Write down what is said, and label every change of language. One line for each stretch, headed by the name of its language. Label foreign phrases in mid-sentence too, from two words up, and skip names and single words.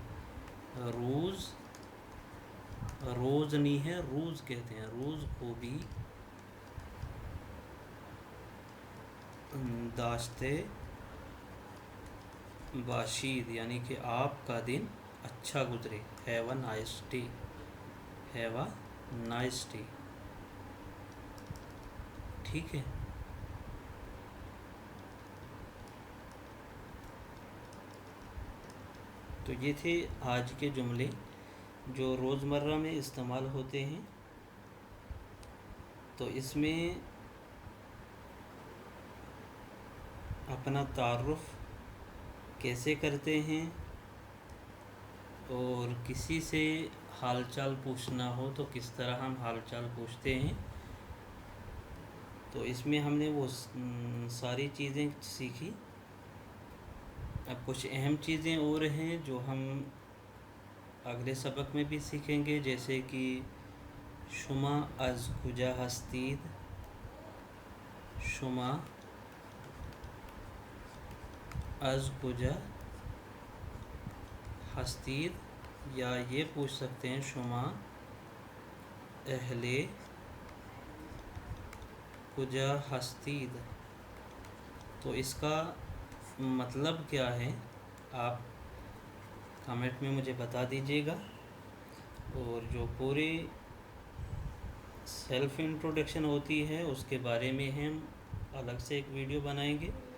Urdu: روز، روز نہیں ہے روز کہتے ہیں,
Persian: روز خوبی داشته باشید
Urdu: یعنی کہ آپ کا دن اچھا گزرے.
English: Have a nice day, have a nice day,
Urdu: ٹھیک ہے. تو یہ تھے آج کے جملے جو روزمرہ میں استعمال ہوتے ہیں، تو اس میں اپنا تعارف کیسے کرتے ہیں، اور کسی سے حال چال پوچھنا ہو تو کس طرح ہم حال چال پوچھتے ہیں، تو اس میں ہم نے وہ ساری چیزیں سیکھی۔ اب کچھ اہم چیزیں اور ہیں جو ہم اگلے سبق میں بھی سیکھیں گے، جیسے کہ
Persian: شما از کجا ہستید، شما از کجا ہستید،
Urdu: یا یہ پوچھ سکتے ہیں
Persian: شما اہل کجا ہستید۔
Urdu: تو اس کا مطلب کیا ہے آپ کمنٹ میں مجھے بتا دیجیے گا، اور جو پوری
English: self introduction
Urdu: ہوتی ہے اس کے بارے میں ہم الگ سے ایک ویڈیو بنائیں گے۔